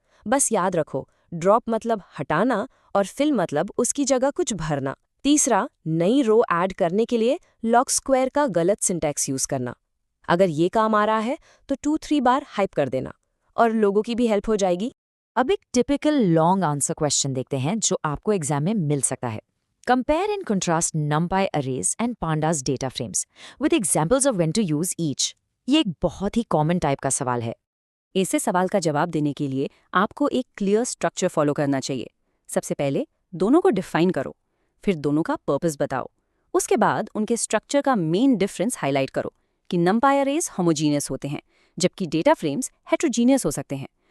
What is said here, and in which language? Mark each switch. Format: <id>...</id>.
<hi>बस याद रखो, ड्रॉप मतलब हटाना और फिल मतलब उसकी जगह कुछ भरना। तीसरा, नई रो ऐड करने के लिए लॉग स्क्वायर का गलत सिंटैक्स यूज करना। अगर ये काम आ रहा है तो 2-3 बार हाइप कर देना और लोगों की भी हेल्प हो जाएगी। अब एक टिपिकल लॉन्ग आंसर क्वेश्चन देखते हैं जो आपको एग्जाम में मिल सकता है।</hi> <en>Compare and contrast numpy arrays and pandas data frames with examples of when to use each।</en> <hi>ये एक बहुत ही कॉमन टाइप का सवाल है। ऐसे सवाल का जवाब देने के लिए आपको एक क्लियर स्ट्रक्चर फॉलो करना चाहिए। सबसे पहले दोनों को डिफाइन करो, फिर दोनों का पर्पस बताओ। उसके बाद उनके स्ट्रक्चर का मेन डिफरेंस हाईलाइट करो कि numpy arrays होमोजीनियस होते हैं जबकि डेटा फ्रेम्स हेट्रोजीनियस हो सकते हैं।</hi>